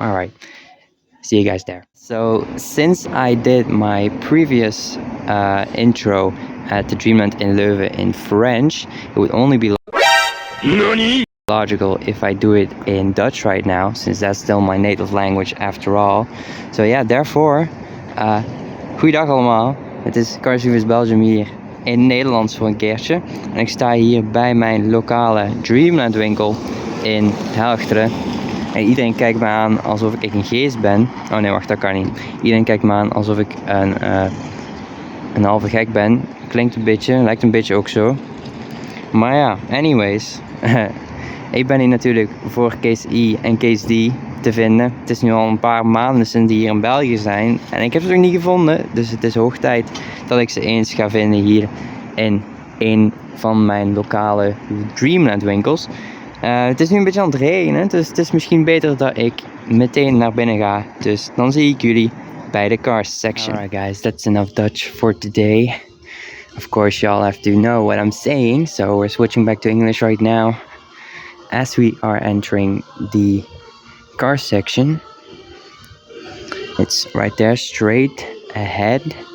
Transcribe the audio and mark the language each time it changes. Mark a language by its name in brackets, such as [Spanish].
[English] Alright, see you guys there. So since I did my previous intro at the Dreamland in Leuven in French, it would only be logical if I do it in Dutch right now, since that's still my native language after all. So yeah, therefore, [Dutch] goeiedag allemaal. Het is Cars Belgium hier in Nederlands voor een keertje. En ik sta hier bij mijn lokale Dreamland winkel in Helchteren. En iedereen kijkt me aan alsof ik een geest ben. Oh nee, wacht, dat kan niet. Iedereen kijkt me aan alsof ik een halve gek ben. Klinkt een beetje, lijkt een beetje ook zo. Maar ja, anyways. Ik ben hier natuurlijk voor case E en case D te vinden. Het is nu al een paar maanden sinds die hier in België zijn. En ik heb ze nog niet gevonden. Dus het is hoog tijd dat ik ze eens ga vinden hier in een van mijn lokale Dreamland winkels. Het is nu een beetje aan het regenen. Dus het is misschien beter dat ik meteen naar binnen ga. Dus dan zie ik jullie bij de cars section. [English] Alright guys, that's enough Dutch for today. Of course y'all have to know what I'm saying. So we're switching back to English right now. As we are entering the car section, it's right there straight ahead.